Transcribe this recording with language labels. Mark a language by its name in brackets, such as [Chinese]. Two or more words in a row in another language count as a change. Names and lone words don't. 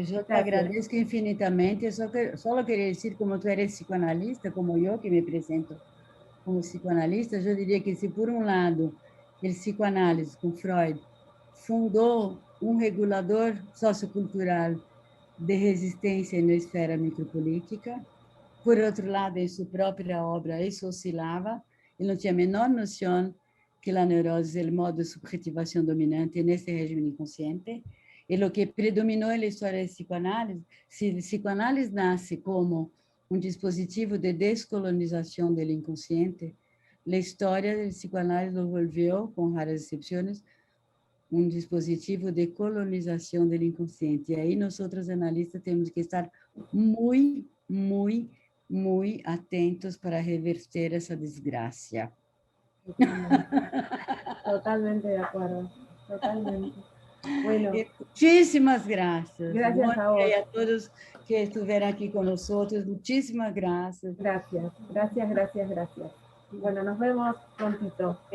[Spanish] Yo te agradezco infinitamente. Solo quería decir, como tú eres psicoanalista, como yo, que me presento como psicoanalista, yo diría que si por un lado el psicoanálisis con Freud fundó un regulador sociocultural [Portuguese] de resistência na esfera micropolítica, por outro lado, em sua própria obra, isso oscilava, ele não tinha a menor noção que a neurose é o modo de subjetivação dominante nesse regime inconsciente, e o que predominou na história da psicoanálise, se a psicoanálise nasce como um dispositivo de descolonização do inconsciente, a história da psicoanálise [Spanish] lo volvió, [Portuguese] com raras exceções, um dispositivo de colonização do inconsciente. E aí nós, analistas, temos que estar muito, muito, muito atentos para reverter essa desgraça. [Spanish] Totalmente de acuerdo, totalmente. Bueno, muchísimas gracias. Gracias a vos. Y a todos que estuvieron aquí con nosotros, muchísimas gracias. Gracias, gracias, gracias, gracias. Bueno, nos vemos prontito.